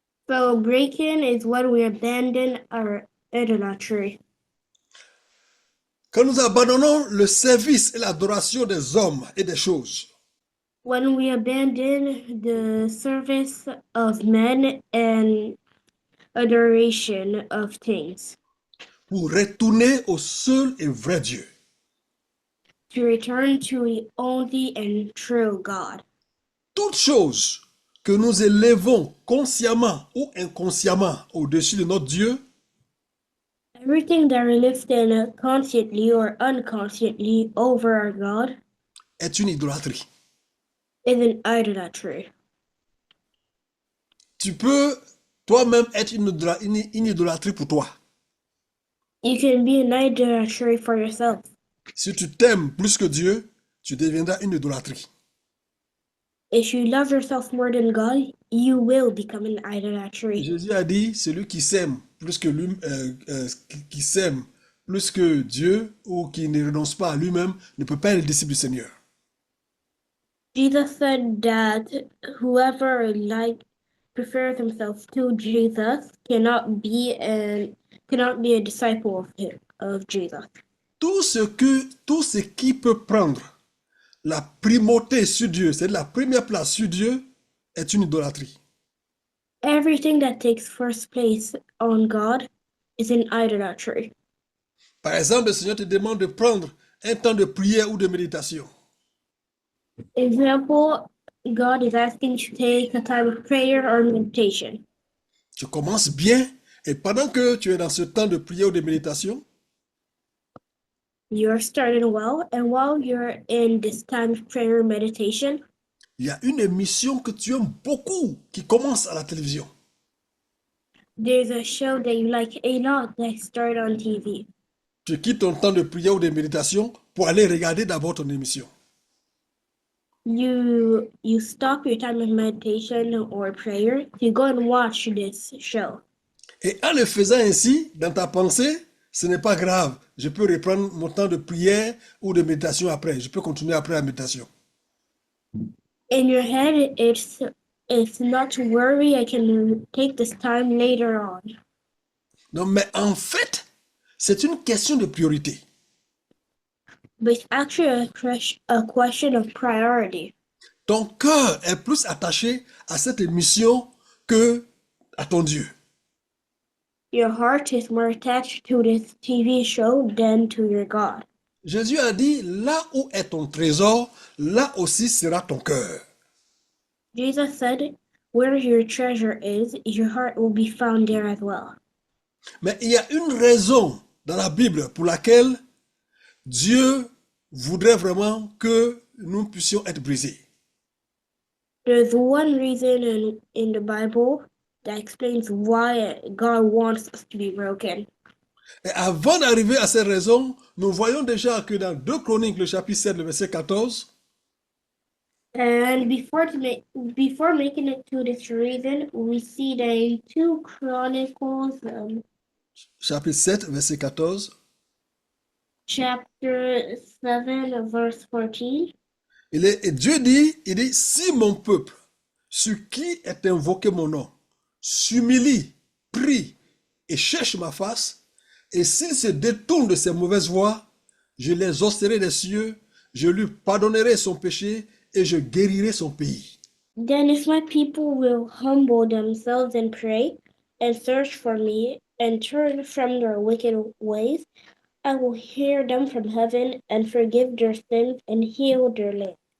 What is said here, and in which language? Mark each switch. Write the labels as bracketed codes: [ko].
[en] So breaking is when we abandon our idolatry. [fr] Quand nous abandonnons le service et l'adoration des hommes et des choses. [en] When we abandon the service of men and adoration of things. [fr] Pour retourner au seul et vrai Dieu. [en] To return to the only and true God. [fr] Toutes choses que nous élevons consciemment ou inconsciemment au-dessus de notre Dieu. [en] Everything that we lift consciously or unconsciously over our God [fr] est une idolâtrie. [en] Is an idolatry. [fr] Tu peux toi-même être une idolâtrie pour toi. [en] You can be an idolatry for yourself. [fr] Si tu t'aimes plus que Dieu, tu deviendras une idolâtrie. [en] If you love yourself more than God, you will become an idolatry. [fr] Jésus a dit, celui qui s'aime plus que lui, qui s'aime plus que Dieu ou qui ne renonce pas à lui-même ne peut pas être le disciple du Seigneur. [en] Jesus said that whoever prefers himself to Jesus cannot be a disciple of Jesus. [fr] Tout ce qui peut prendre la primauté sur Dieu, c'est la première place sur Dieu, est une idolâtrie. [en] Everything that takes first place on God is an idolatry. [fr] Par exemple, le Seigneur te demande de prendre un temps de prière ou de méditation. [en] Example, God is asking to take a time of prayer or meditation. [fr] Tu commences bien et pendant que tu es dans ce temps de prière ou de méditation, [en] you're starting well, and while you're in this time of prayer meditation, [fr] il y a une émission que tu aimes beaucoup qui commence à la télévision. [en] There's a show that you like a lot that started on TV. [fr] Tu quittes ton temps de prière ou de méditation pour aller regarder d'abord ton émission. [en] You stop your time of meditation or prayer to go and watch this show. [fr] Et en le faisant ainsi, dans ta pensée, ce n'est pas grave. Je peux reprendre mon temps de prière ou de méditation après. Je peux continuer après la méditation. [en] In your head, it's not to worry. I can take this time later on. [fr] Non, mais en fait, c'est une question de priorité. [en] But it's actually a question of priority. [fr] Ton cœur est plus attaché à cette émission que à ton Dieu. [en] Your heart is more attached to this TV show than to your God. [fr] Jésus a dit, là où est ton trésor, là aussi sera ton cœur. [en] Jesus said, where your treasure is, your heart will be found there as well. [fr] Mais il y a une raison dans la Bible pour laquelle Dieu voudrait vraiment que nous puissions être brisés. [en] There's one reason in the Bible that explains why God wants us to be broken. [fr] Et avant d'arriver à cette raison, nous voyons déjà que dans 2 Chroniques, le chapitre 7, le verset 14, [en] And before making it to this reason, we see that in 2 Chronicles, [fr] chapitre 7, verset 14, [en] chapter 7, verse 14, [fr] et Dieu dit, il dit, si mon peuple, sur qui est invoqué mon nom, s'humilie, prie et cherche ma face, et s'il se détourne de ses mauvaises voies, je les exaucerai des cieux, je lui pardonnerai son péché et je guérirai son pays. [en] then if my people will humble themselves and pray and search for me and turn from their wicked ways, I will hear them from heaven and forgive their sins and heal their land.